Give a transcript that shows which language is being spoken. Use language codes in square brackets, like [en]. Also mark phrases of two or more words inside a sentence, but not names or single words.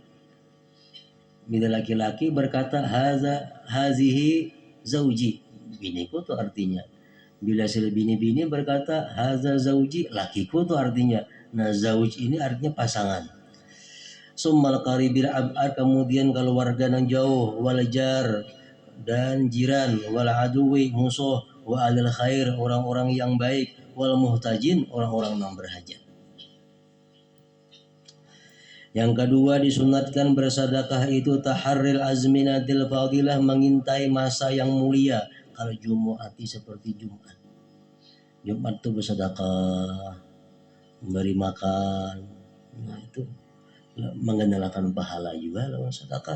[bjn] Bila laki-laki berkata [ar] هذه زوجي, [bjn] biniku tuh artinya. Bila si bini berkata [ar] هذا زوجي, [bjn] lakiku tuh artinya. Nah, zauj ini artinya pasangan. [ar] ثم القريب الأبعد, [bjn] kemudian keluarga yang jauh, [ar] والجار, [bjn] dan jiran, [ar] والعدو, musuh, وأهل الخير, [bjn] orang-orang yang baik, [ar] والمحتاجين, [bjn] orang-orang yang berhajat. Yang kedua, disunatkan bersedekah itu [ar] تحري الأزمنة الفاضلة, [bjn] mengintai masa yang mulia. Kalau Jumu'ati seperti Jumat itu bersedekah, memberi makan, nah itu mengenalkan pahala juga lawan sedekah.